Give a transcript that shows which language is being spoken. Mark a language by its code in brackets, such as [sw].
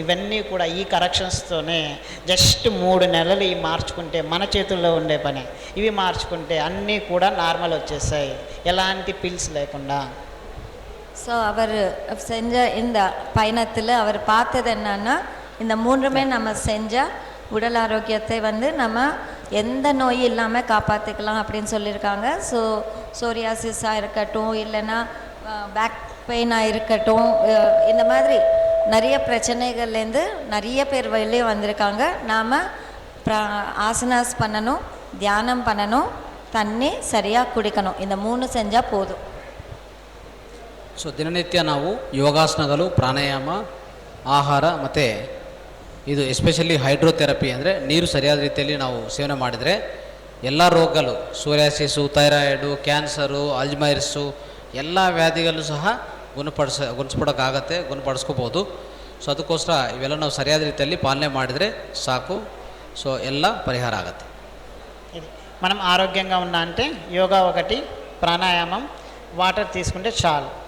[te] ఇవన్నీ కూడా ఈ కరెక్షన్స్తోనే జస్ట్ 3 నెలలు ఇవి మార్చుకుంటే, మన చేతుల్లో ఉండే పని, ఇవి మార్చుకుంటే అన్నీ కూడా నార్మల్ వచ్చేసాయి, ఎలాంటి పిల్స్ లేకుండా. [ta] ஸோ அவர் செஞ்ச இந்த பயணத்தில் அவர் பார்த்தது என்னன்னா, இந்த 3மே நம்ம செஞ்சால் உடல் ஆரோக்கியத்தை வந்து நம்ம எந்த நோய் இல்லாமல் காப்பாற்றிக்கலாம் அப்படின்னு சொல்லியிருக்காங்க. ஸோ சோரியாசிஸாக இருக்கட்டும், இல்லைன்னா பேக் பெயினாக இருக்கட்டும், இந்த மாதிரி நிறைய பிரச்சனைகள்லேருந்து நிறைய பேர் வெளியே வந்திருக்காங்க. நாம் ஆசனாஸ் பண்ணணும், தியானம் பண்ணணும், தண்ணி சரியாக குடிக்கணும். இந்த 3 செஞ்சால் போதும். [kn] ಸೊ ದಿನನಿತ್ಯ ನಾವು ಯೋಗಾಸನಗಳು, ಪ್ರಾಣಾಯಾಮ, ಆಹಾರ ಮತ್ತು ಇದು ಎಸ್ಪೆಷಲಿ ಹೈಡ್ರೋಥೆರಪಿ ಅಂದರೆ ನೀರು ಸರಿಯಾದ ರೀತಿಯಲ್ಲಿ ನಾವು ಸೇವನೆ ಮಾಡಿದರೆ ಎಲ್ಲ ರೋಗಗಳು, ಸೋರಿಯಾಸಿಸು, ಥೈರಾಯ್ಡು, ಕ್ಯಾನ್ಸರು, ಅಲ್ಜಿಮೈರ್ಸು ಎಲ್ಲ ವ್ಯಾಧಿಗಳು ಸಹ ಗುಣಪಡಿಸ್ಕೋಬೋದು. ಸೊ ಅದಕ್ಕೋಸ್ಕರ ಇವೆಲ್ಲ ನಾವು ಸರಿಯಾದ ರೀತಿಯಲ್ಲಿ ಪಾಲನೆ ಮಾಡಿದರೆ ಸಾಕು. సో ಎಲ್ಲ పరిహార ఆగತ್ತೆ. [te] ఇది మనం ఆరోగ్యంగా ఉన్నా అంటే యోగా ఒకటి, ప్రాణాయామం, వాటర్ తీసుకుంటే చాలు.